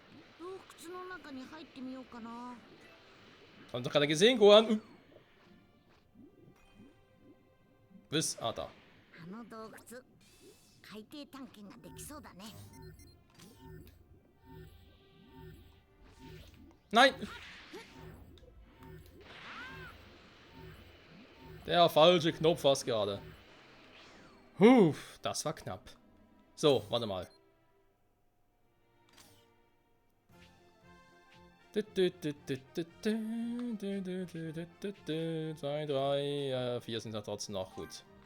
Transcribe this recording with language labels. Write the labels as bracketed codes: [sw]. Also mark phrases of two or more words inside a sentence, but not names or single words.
[de] Haben Sie doch gerade gesehen, Gohan? Was? Ah, da. [ja] あの洞窟海底探検ができそうだね。 [de] Nein! Der falsche Knopf war es gerade. Das war knapp. So, warte mal. 2, 3, 4 sind ja trotzdem noch gut.